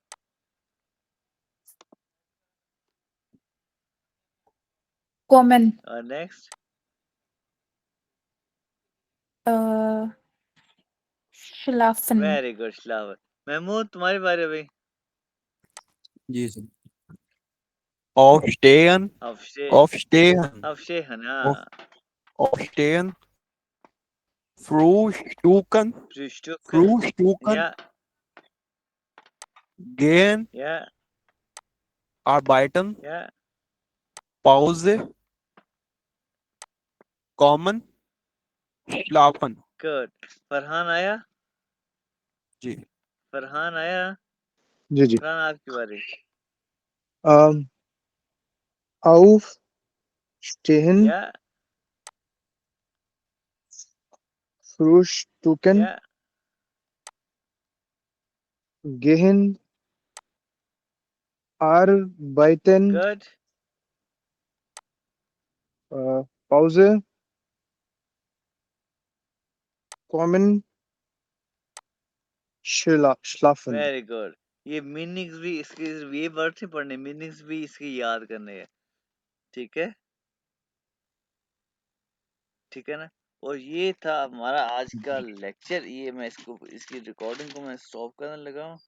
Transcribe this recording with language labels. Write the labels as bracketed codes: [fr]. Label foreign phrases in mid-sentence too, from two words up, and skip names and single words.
[de] कॉमन [hi] और नेक्स्ट, [de] schlafen [en] very good [hi] श्लावर। महमूद तुम्हारी बारी भाई। जी सर। Aufstehen, अवशे [de] aufstehen, अवशेहन, auf, [hi] हाँ, [de] aufstehen, Frühstücken, फ्रुस्टुकन, Frühstücken, या gehen, या arbeiten, या Pause, kommen, schlafen। [hi] गुड। फरहान आया, जी फरहान आया, जी जी फरहान आपकी बारी। [de] aufstehen या Frühstücken या gehen arbeiten [hi] गुड, [de] Pause kommen schlafen [en] very good. [hi] ये मीनिंग्स भी इसके, ये वर्ड से पढ़ने, मीनिंग्स भी इसके याद करने हैं, ठीक है। ठीक है ना। और ये था हमारा आज का लेक्चर। ये मैं इसकी रिकॉर्डिंग को मैं स्टॉप करने लगा हूँ।